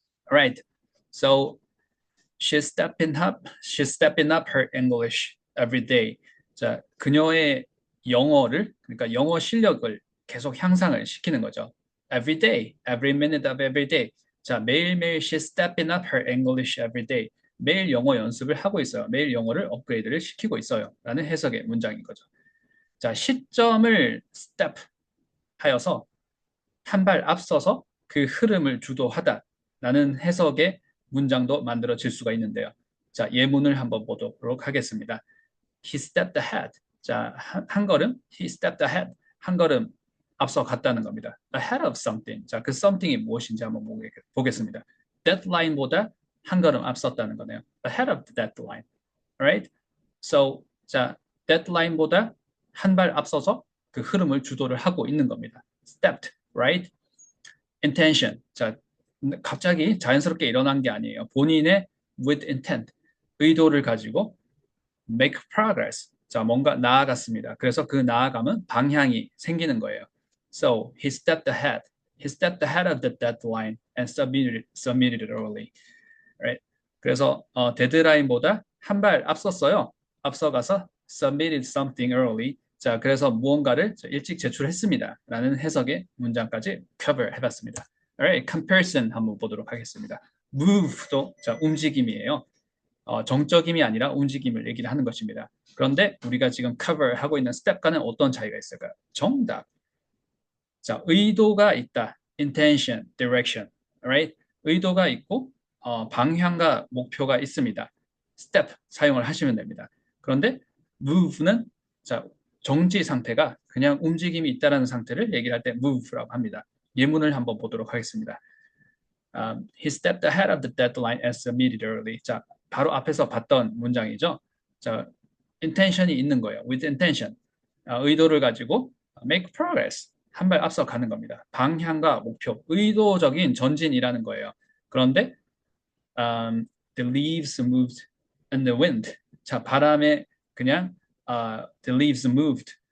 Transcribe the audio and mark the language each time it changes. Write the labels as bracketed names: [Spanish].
[English] Alright, so she's stepping up her English every day. [Korean] 자, 그녀의 그러니까 영어 실력을 계속 향상을 시키는 거죠. [English] Every day, every minute of every day. [Korean] 자, 매일매일 [English] she's stepping up her English every day. [Korean] 매일 영어 연습을 하고 있어요. 매일 영어를 업그레이드를 시키고 있어요. 라는 해석의 문장인 거죠. 자, 시점을 step 하여서 한 발 앞서서 그 흐름을 주도하다라는 해석의 문장도 만들어질 수가 있는데요. 자, 예문을 한번 보도록 하겠습니다. [English] He stepped ahead. [Korean] 자, 한 걸음, [English] he stepped ahead. [Korean] 한 걸음 앞서 갔다는 겁니다. [English] Ahead of something. [Korean] 자, 그 something이 무엇인지 한번 보겠습니다. deadline보다 한 걸음 앞섰다는 거네요. [English] Ahead of the deadline. Alright? So, [Korean] 자, deadline보다 한 발 앞서서 그 흐름을 주도를 하고 있는 겁니다. [English] Stepped, right? Intention. [Korean] 자, 갑자기 자연스럽게 일어난 게 아니에요. 본인의 [English] with intent, [Korean] 의도를 가지고 [English] make progress. [Korean] 자, 뭔가 나아갔습니다. 그래서 그 나아감은 방향이 생기는 거예요. [English] So he stepped ahead. He stepped ahead of the deadline and submitted it early. Right? [Korean] 그래서 데드라인보다 한 발 앞섰어요. 앞서가서 [English] submitted something early. [Korean] 자, 그래서 무언가를 일찍 제출했습니다. 라는 해석의 문장까지 cover 해봤습니다. [English] Alright, [Korean] comparison 한번 보도록 하겠습니다. move도 자, 움직임이에요. 정적임이 아니라 움직임을 얘기를 하는 것입니다. 그런데 우리가 지금 cover 하고 있는 step과는 어떤 차이가 있을까요? 정답. 자, 의도가 있다. [English] intention, direction. Alright? [Korean] 의도가 있고 방향과 목표가 있습니다. step 사용을 하시면 됩니다. 그런데 move는 자, 정지 상태가 그냥 움직임이 있다는 상태를 얘기할 때 move라고 합니다. 예문을 한번 보도록 하겠습니다. [English] He stepped ahead of the deadline and submitted early. [Korean] 자, 바로 앞에서 봤던 문장이죠. 자, intention이 있는 거예요. [English] with intention. [Korean] 의도를 가지고 [English] make progress. [Korean] 한 발 앞서 가는 겁니다. 방향과 목표, 의도적인 전진이라는 거예요. 그런데 [English] the leaves moved in the wind. [Korean] 자, 바람에 그냥 [English] the leaves moved.